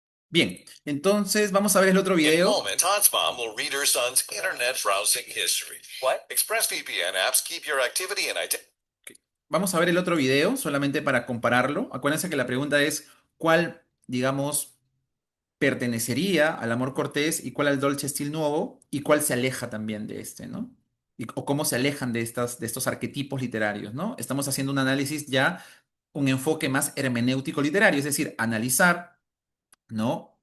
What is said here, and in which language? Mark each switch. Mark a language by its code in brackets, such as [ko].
[es] Bien, entonces vamos a ver el otro [en] In a [es] video. [en] moment, Todd's mom will read her son's internet browsing history. What? ExpressVPN apps keep your activity and identity. [es] Vamos a ver el otro video solamente para compararlo. Acuérdense que la pregunta es cuál, digamos, pertenecería al amor cortés y cuál al Dolce Stil Nuovo y cuál se aleja también de este, ¿no? O cómo se alejan de estos arquetipos literarios, ¿no? Estamos haciendo un análisis ya, un enfoque más hermenéutico literario, es decir, analizar, ¿no?